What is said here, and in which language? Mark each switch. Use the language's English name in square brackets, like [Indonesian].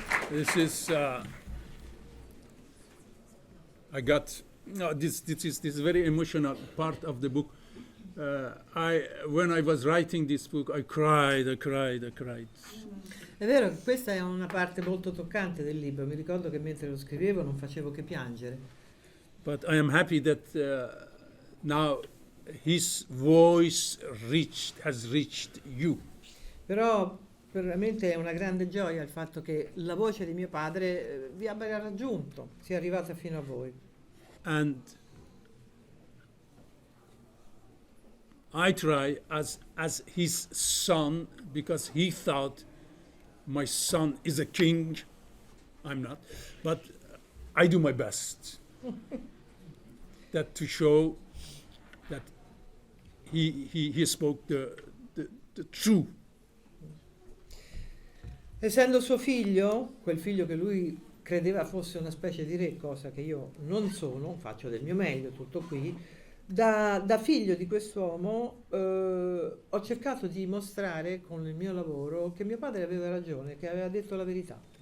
[English] This is... I got... No, this is very emotional part of the book. When I was writing this book, I cried. [Italian] È vero che questa è una parte molto toccante del libro. Mi ricordo che mentre lo scrivevo non facevo che piangere. [English] But I am happy that now his voice has reached you. [Italian] Però veramente è una grande gioia il fatto che la voce di mio padre vi abbia raggiunto, sia arrivata fino a voi. [English] And I try as his son, because he thought my son is a king. I'm not, but I do my best that to show that he spoke the true. [Italian] Essendo suo figlio, quel figlio che lui credeva fosse una specie di re, cosa che io non sono, faccio del mio meglio, tutto qui, da figlio di quest'uomo ho cercato di mostrare con il mio lavoro che mio padre aveva ragione, che aveva detto la verità.